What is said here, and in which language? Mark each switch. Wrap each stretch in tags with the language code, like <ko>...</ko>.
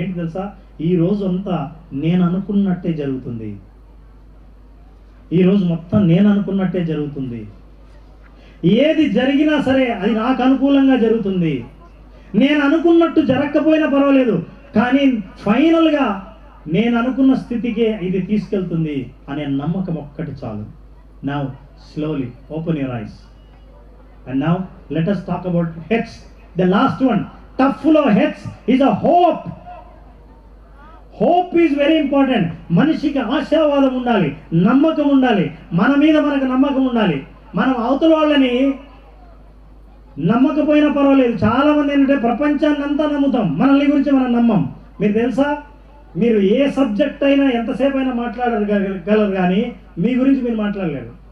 <te>ఏంటి తెలుసా, ఈ రోజు అంతా నేను అనుకున్నట్టే జరుగుతుంది, ఈ రోజు మొత్తం నేను అనుకున్నట్టే జరుగుతుంది, ఏది జరిగినా సరే అది నాకు అనుకూలంగా జరుగుతుంది, నేను అనుకున్నట్టు జరగకపోయినా పర్వాలేదు కానీ ఫైనల్గా నేను అనుకున్న స్థితికే ఇది తీసుకెళ్తుంది అనే నమ్మకం ఒక్కటి చాలు.</te> <en>Now slowly open your eyes and now let us talk about H, the last one. టఫ్లో H is a hope. Hope is very important.</en> <te>మనిషికి ఆశావాదం ఉండాలి, నమ్మకం ఉండాలి, మన మీద మనకు నమ్మకం ఉండాలి. మనం అవతల వాళ్ళని నమ్మకపోయినా పర్వాలేదు. చాలామంది ఏంటంటే ప్రపంచాన్ని అంతా నమ్ముతాం, మనల్ని గురించి మనం నమ్మం. మీరు తెలుసా, మీరు ఏ సబ్జెక్ట్ అయినా ఎంతసేపు అయినా మాట్లాడగలరు కానీ మీ గురించి మీరు మాట్లాడలేరు.</te>